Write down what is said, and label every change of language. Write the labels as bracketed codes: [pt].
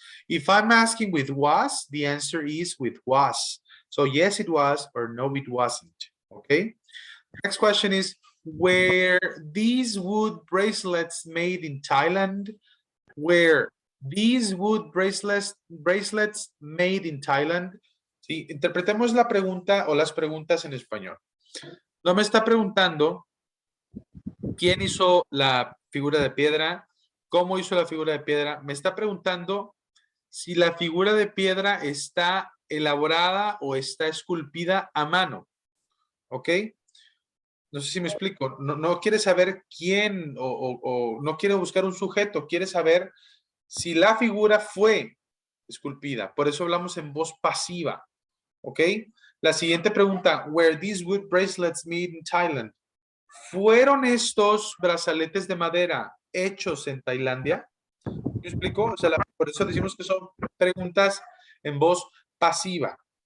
[en] If I'm asking with was, the answer is with was. So yes, it was, or no, it wasn't, okay? Next question is, were these wood bracelets made in Thailand? Where these wood bracelets made in Thailand. [es] Sí, interpretemos la pregunta o las preguntas en español. No me está preguntando quién hizo la figura de piedra, cómo hizo la figura de piedra. Me está preguntando si la figura de piedra está elaborada o está esculpida a mano. ¿Ok? No sé si me explico. No quiere saber quién o no quiere buscar un sujeto, quiere saber si la figura fue esculpida. Por eso hablamos en voz pasiva. ¿Ok? La siguiente pregunta, [en] were these wood bracelets made in Thailand? [es] ¿Fueron estos brazaletes de madera hechos en Tailandia? ¿Me explico? O sea, por eso decimos que son preguntas en voz pasiva.